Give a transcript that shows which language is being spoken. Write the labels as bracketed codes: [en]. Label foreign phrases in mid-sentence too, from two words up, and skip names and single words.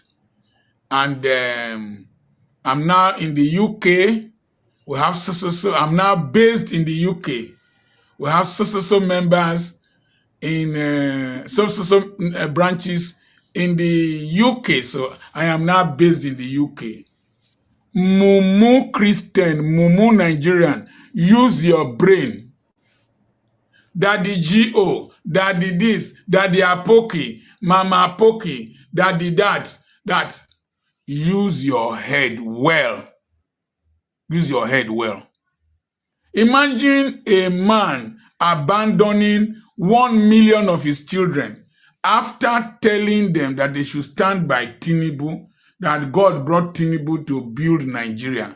[en] And I'm now in the UK. We have I'm now based in the UK. We have members in branches in the UK. So I am now based in the UK. Mumu Christian, Mumu Nigerian, use your brain. Daddy G.O., Daddy this, Daddy Apoki, Mama Apoki, Daddy that. Use your head well. Use your head well. Imagine a man abandoning 1 million of his children after telling them that they should stand by Tinubu, that God brought Tinubu to build Nigeria.